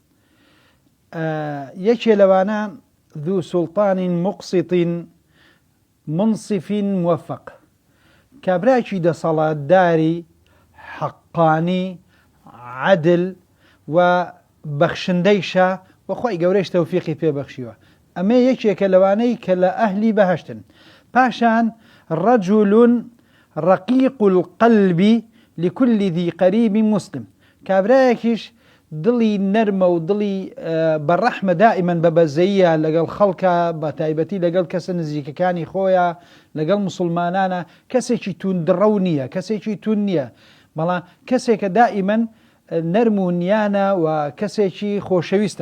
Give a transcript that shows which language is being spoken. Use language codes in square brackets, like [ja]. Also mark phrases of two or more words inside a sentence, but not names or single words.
[ckb] یەکێ لەوانە [ar] ذو سوڵطان مقسط منصف موفق، [ckb] کابراکی دەسەڵاتداری حەقانی عەدل و بەخشندەیشە وەخوای گەورەیش تەوفیقی پێبەخشیوە. ئەمە یەکێکە لەوانەی کە لە ئەهلی بەهەشتن. پاشان [ar] رجل رقيق القلب لكل ذي قريب مسلم، [ckb] کابرایەکیش دڵی نەرمە و دڵی بەڕەحمە دائیمەن بەبەزەیە لەگەڵ خەڵکە، بە تایبەتی لەگەڵ کەسە نزیکەکانی خۆیە، لەگەڵ مسلمانانە، کەسێکی توندڕەو نییە، کەسێکی تون نییە، بەڵام کەسێکە دائیمەن نەرم و نیانە و کەسێکی خۆشەویستە.